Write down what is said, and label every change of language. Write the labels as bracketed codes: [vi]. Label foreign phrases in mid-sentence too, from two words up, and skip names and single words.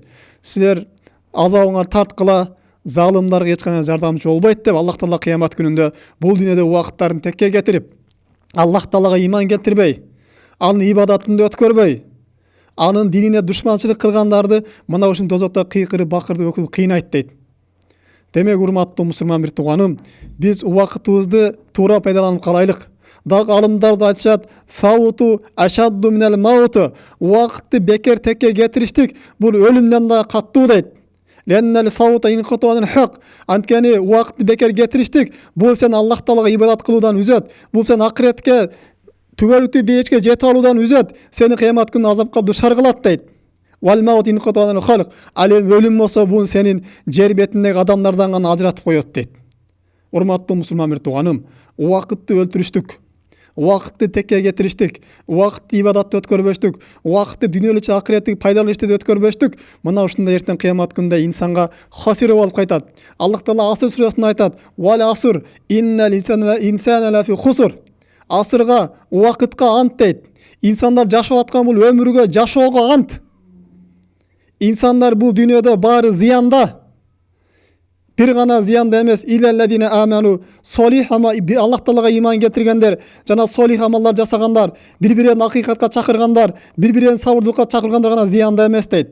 [ky] Силер азабыңар тарткыла, залымдарга эч кандай жардамчы болбойт деп Аллах Таала кыямат күнүндө бул дүйнөдө убакыттарын текке кетирип, Аллах Таалага иман келтирбей, анын ибадатын өткөрбөй, анын динине душманчылык кылгандарды мына ушул дозокто кыйкырып, бакырып, өкүп кыйнайт дейт. Демек, урматтуу мусулман бир тууганым, биз убакытыбызды туура пайдаланып калайлык. Дагы алымдар айтышат, [ar] "الفوت أشد من الموت". [ky] Убакытты бекер текке кетириштик бул өлүмдөн да каттуу дейт. [ar] لأن الفوت انقطاع عن الحق. [ky] Анткени убакытты бекер кетириштик бул сен Аллах Таалага ибадат кылуудан үзөт. Бул сен акыретке түгөлүктүү бейичке жете алуудан үзөт. Сени кыямат күнү азапка душар кылат дейт. [ar] والموت انقطاع عن الخلق. [ky] Ал эми өлүм болсо бул сенин жер бетиндеги адамдардан гана ажыратып коет дейт. Урматтуу мусулман бир тууганым, убакытты өлтүрүштүк. Убакытты текке кетириштик, убакытты ибадатты өткөрбөштүк, убакытты дүйнөлүк акыреттик пайдалуу ишти өткөрбөштүк. Мына ушундай эртең кыямат күнүндө инсанга хасир болуп кайтат. Аллах Таала Аср сүрөсүндө айтат: [ar] والعصر إن الإنسان لفي خسر". [ky] Асырга, убакытка ант дейт. Инсандар жашап аткан бул өмүргө, жашоого ант. Инсандар бул дүйнөдө баары зыянда. Бир гана зыянда эмес, [ar] إلا الذين آمنوا صالح [ky] Аллах Таалага иман келтиргендер жана солих амалдар жасагандар, бири-бирин акыйкатка чакыргандар, бири-бирин сабырдыкка чакыргандар гана зыянда эмес дейт.